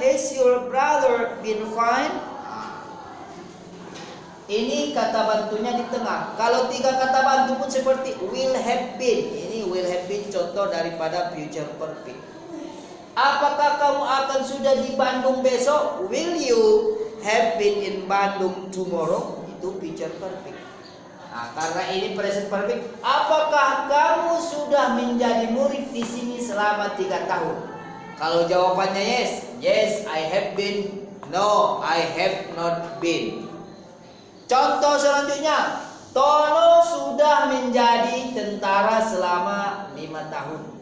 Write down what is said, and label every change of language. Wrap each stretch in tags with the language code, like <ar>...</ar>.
<en>Has your brother been fine?</en> <id>Ini kata bantunya di tengah. Kalau 3 kata bantu pun seperti will have been. Ini will have been contoh daripada future perfect. Apakah kamu akan sudah di Bandung besok?</id> <en>Will you have been in Bandung tomorrow?</en> <id>Itu future perfect. Nah, karena ini present perfect. Apakah kamu sudah menjadi murid di sini selama 3 tahun? Kalau jawabannya</id> <en>yes, yes I have been. No, I have not been.</en> <id>Contoh selanjutnya, Tono sudah menjadi tentara selama 5 tahun.</id>